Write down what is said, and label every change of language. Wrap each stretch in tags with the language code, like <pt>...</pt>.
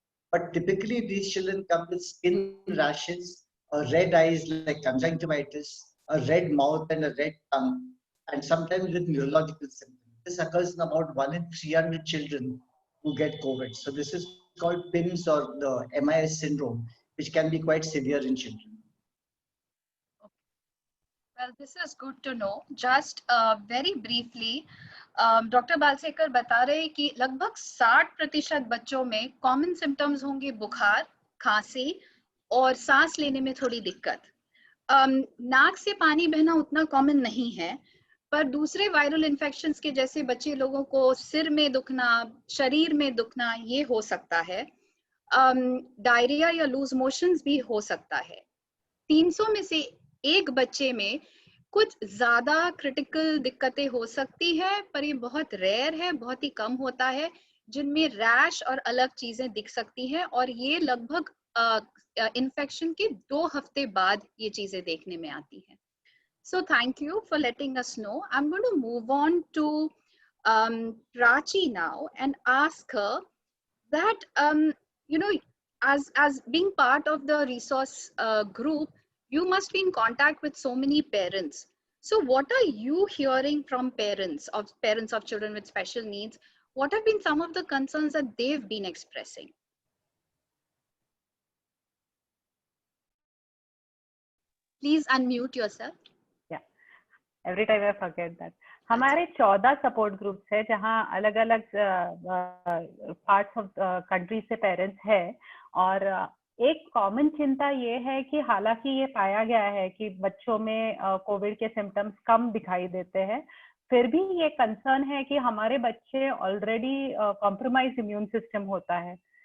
<en>But typically these children come with skin rashes, red eyes like conjunctivitis, a red mouth and a red tongue, and sometimes with neurological symptoms. This occurs in about 1 in 300 children who get COVID. So this is called PIMS or the MIS syndrome, which can be quite severe in children. Well, this is good to know.</en> <hi>Just very briefly, doctor बालसेकर बता रहे हैं कि लगभग 60% बच्चों में common symptoms होंगे बुखार, खांसी और सांस लेने में थोड़ी दिक्कत. नाक से पानी बहना उतना कॉमन नहीं है, पर दूसरे वायरल इन्फेक्शंस के जैसे बच्चे लोगों को सिर में दुखना, शरीर में दुखना, ये हो सकता है. डायरिया या लूज मोशंस भी हो सकता है. 300 में से एक बच्चे में कुछ ज्यादा क्रिटिकल दिक्कतें हो सकती है, पर ये बहुत रेयर है, बहुत ही कम होता है, जिनमें रैश और अलग चीजें दिख सकती हैं, और ये लगभग इन्फेक्शन के 2 हफ्ते बाद ये चीजें देखने में आती हैं.</hi> <en>So thank you for letting us know. I'm going to move on to Prachi now and ask her that, you know, as being part of the resource group, you must be in contact with so many parents. So what are you hearing from parents of children with special needs? What have been some of the concerns that they've been expressing? Please unmute yourself. Every time I forget that.</en> <hi>हमारे 14 support groups है जहाँ अलग अलग parts of country से parents है, और एक common चिंता ये है कि हालांकि ये पाया गया है कि बच्चों में कोविड के सिम्टम्स कम दिखाई देते हैं, फिर भी ये कंसर्न है कि हमारे बच्चे ऑलरेडी कॉम्प्रोमाइज इम्यून सिस्टम होता है।</hi>